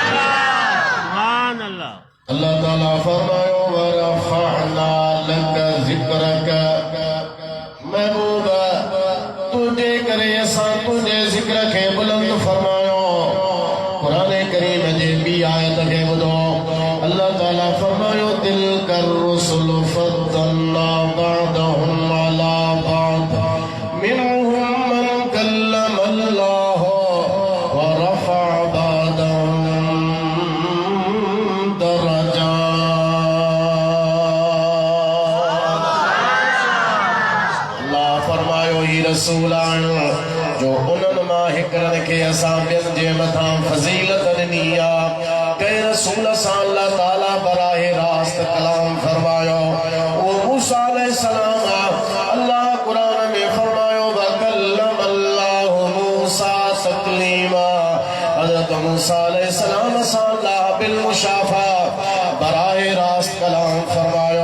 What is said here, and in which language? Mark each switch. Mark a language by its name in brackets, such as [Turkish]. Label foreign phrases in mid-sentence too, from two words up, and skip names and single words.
[Sindhi] अल्लाह ताला फरमायो [Arabic] ورفعنا لك ذكرك, [Sindhi] महबूबा तुझे करे असां तुझे जिक्र के बुलंद फरमायो। कुरान करीम जे बी आयत के ॿुधो, अल्लाह ताला फरमायो [Arabic] تلك الرسل فضلنا بعضهم على بعض منهم من كلم الله ورفع بعضهم درجات. [Sindhi] अल्लाह फरमायो ही रसूल आहियो जो उन्हनि मां हिकिड़नि खे असां ॿियनि जे मथां फज़ीलत ॾिनी आहे। कंहिं रसूल सां अल्लाह ताला बराहे रास्त कलाम फरमायो, उहो मूसा अलैहिस्सलाम आहे। अल्लाह कुरान में फरमायो [Arabic] وكلم الله موسى تكليما, [Sindhi] हज़रत मूसा अलैहिस्सलाम सां अल्लाह बिल मुशाफा बराहे रास्त कलाम फरमायो।